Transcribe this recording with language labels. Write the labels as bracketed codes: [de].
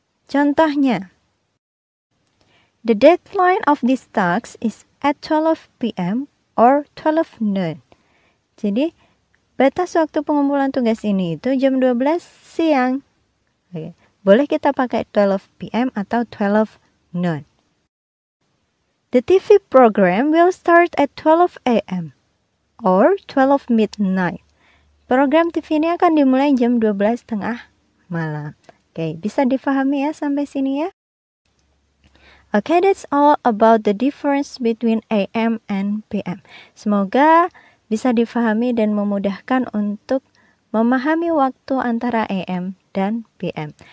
[en] Contohnya, the deadline of this task is at 12 PM or 12 noon. [id] Jadi, batas waktu pengumpulan tugas ini itu jam 12 siang. Oke. Boleh kita pakai 12 PM atau 12 noon. [en] The TV program will start at 12 AM or 12 midnight. [id] Program TV ini akan dimulai jam 12 tengah malam. Oke, bisa difahami ya sampai sini ya? [en] Okay, that's all about the difference between AM and PM. [id] Semoga bisa difahami dan memudahkan untuk memahami waktu antara AM dan PM.